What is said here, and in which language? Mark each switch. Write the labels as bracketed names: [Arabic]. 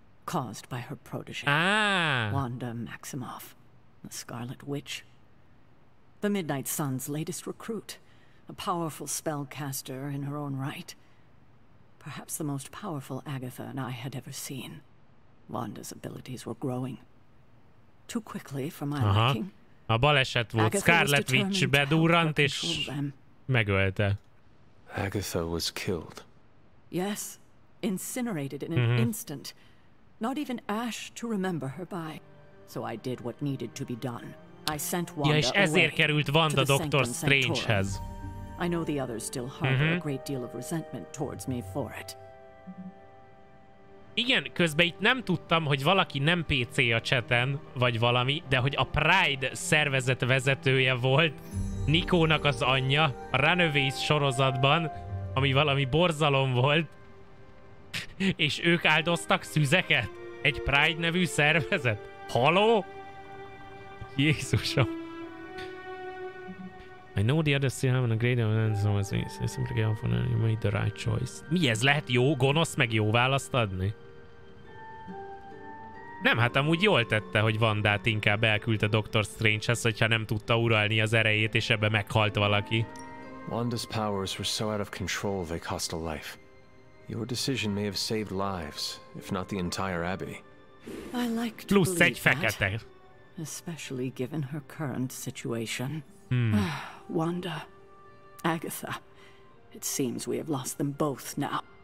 [English] caused by her protege, Wanda Maximoff, the Scarlet Witch. The Midnight Sun's latest recruit, a powerful spellcaster in her own right. Perhaps the most powerful Agatha and I had ever seen. Wanda's abilities were growing. Too quickly for my liking. [Hungarian] A baleset volt. Scarlet Witch bedurrant és megölte. [English] Agatha was killed. Yes, incinerated in an instant. Not even ash to remember her by. So I did what needed to be done. I sent Wanda [Hungarian] és ezért került Wanda Doctor Strangehez. [English] I know the others still harbor a great deal of resentment towards me for it. [Hungarian] Igen, közben itt nem tudtam, hogy valaki nem PC a chaten, vagy valami, de hogy a Pride szervezet vezetője volt Nikónak az anyja a Runaways sorozatban, ami valami borzalom volt, és ők áldoztak szüzeket? Egy Pride nevű szervezet? Haló? Jézusom. [English] I know the others still haven't a great evidence, so I simply get off on you made the right choice. [Hungarian] Mi ez? Lehet jó, gonosz meg jó választ adni? Nem, hát amúgy jól tette, hogy Wandát inkább elküldte Doctor Strangehez, hogyha nem tudta uralni az erejét, és ebbe meghalt valaki. [English] Wanda's powers were so out of control they cost a life. Your decision may have saved lives, if not the entire Abbey. I like to [Hungarian] Plusz egy [English] believe [Hungarian] fekete. [English] that, especially given her current situation. Wanda, Agatha. It seems we have lost them both now.